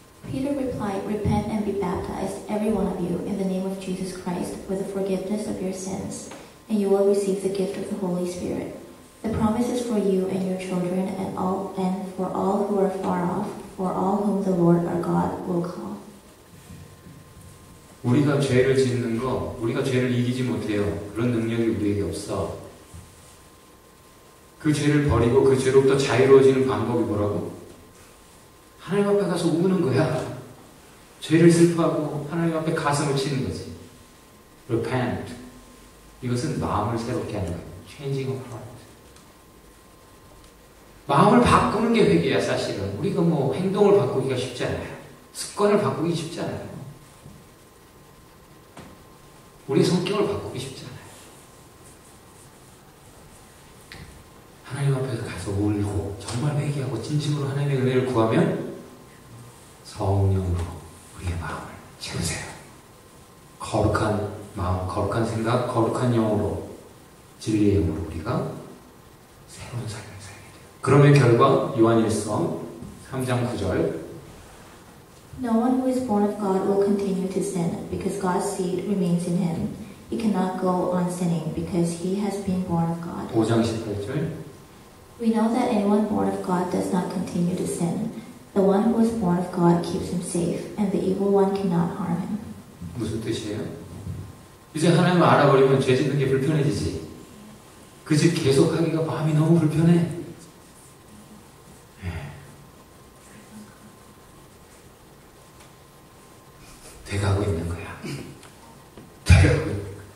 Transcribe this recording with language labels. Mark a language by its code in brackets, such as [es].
[en] Peter replied, Repent and be baptized, every one of you, in the name of Jesus Christ, for the forgiveness of your sins, and you will receive the gift of the Holy Spirit. The promise is for you and your children, and for all who are far off, for all whom the Lord our God will call. [ko] 우리가 죄를 짓는 거, 우리가 죄를 이기지 못해요. 그런 능력이 우리에게 없어. 그 죄를 버리고 그 죄로부터 자유로워지는 방법이 뭐라고? 하나님 앞에 가서 우는 거야. 죄를 슬퍼하고 하나님 앞에 가슴을 치는 거지. [en] Repent. [ko] 이것은 마음을 새롭게 하는 거예요. [en] Changing of heart. [ko] 마음을 바꾸는 게 회개야, 사실은. 우리가 뭐 행동을 바꾸기가 쉽지 않아요. 습관을 바꾸기 쉽지 않아요. 우리의 성격을 바꾸기 쉽지 않아요. 하나님 앞에 가서 울고 정말 회개하고 진심으로 하나님의 은혜를 구하면 성령으로 우리의 마음을 채우세요. 거룩한 마음, 거룩한 생각, 거룩한 영으로, 진리의 영으로 우리가 새로운 삶을 살게 돼요. 그러면 결과 요한일서 3장 9절. [en] No one who is born of God will continue to sin, because God's seed remains in him. He cannot go on sinning, because he has been born of God. [ko] 5장 18절. [en] We know that anyone born of God does not continue to sin. The one who is born of God keeps him safe, and the evil one cannot harm him. [ko] 무슨 뜻이에요? 이제 하나님을 알아버리면 죄 짓는 게 불편해지지. 그 짓 계속하기가 마음이 너무 불편해. 돼가고 있는 거야. 돼가고 있는 거야.